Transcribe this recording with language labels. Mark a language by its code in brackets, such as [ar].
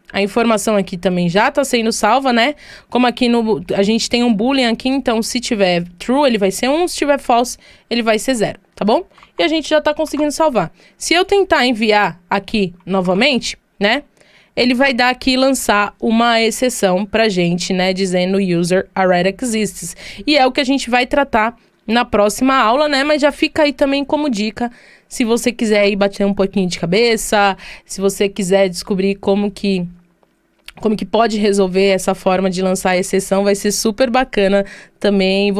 [pt] A informação aqui também já está sendo salva, né? Como aqui a gente tem um boolean aqui, então se tiver true, ele vai ser 1, se tiver false, ele vai ser 0, tá bom? E a gente já está conseguindo salvar. Se eu tentar enviar aqui novamente, né? Ele vai dar aqui lançar uma exceção pra gente, né? Dizendo [en] user already exists. [pt] E é o que a gente vai tratar na próxima aula, né? Mas já fica aí também como dica, se você quiser aí bater um pouquinho de cabeça, se você quiser descobrir como que pode resolver essa forma de lançar a exceção, vai ser super bacana também.